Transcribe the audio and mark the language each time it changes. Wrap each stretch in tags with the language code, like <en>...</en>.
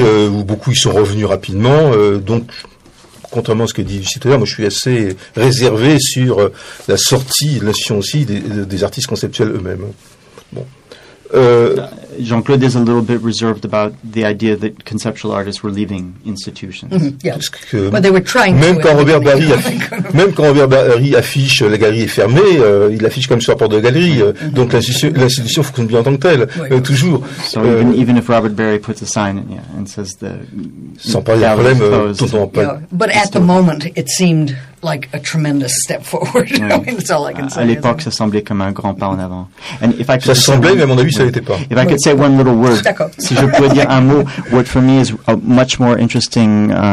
<fr>Beaucoup y sont revenus rapidement. Donc, contrairement à ce que dit Lucie tout à l'heure, moi je suis assez réservé sur la sortie de l'institution aussi des artistes conceptuels eux-mêmes. Bon.</fr> <en>Jean-Claude is a little bit reserved about the idea that conceptual artists were leaving institutions.</en> <fr>Même quand Robert Barry affiche la galerie est fermée, il affiche comme sur la porte de la galerie. Donc l'institution fonctionne bien en tant que telle, toujours.</fr> <en>So even if Robert Barry puts a sign and says the</en> <fr>sans parler de problème, tout en pas.</fr> <en>But at the moment, it seemed like a tremendous step forward. Oui. I mean, that's all I can say.</en> <fr>À l'époque, ça semblait comme un grand pas en avant.</fr> <en>And if I could</en> <fr>ça semblait, mais à mon avis, ça n'était pas.</fr> <en>If I could say one little word,</en> <fr>si je pouvais dire un mot,</fr> <en>what for me is a much more interesting</en>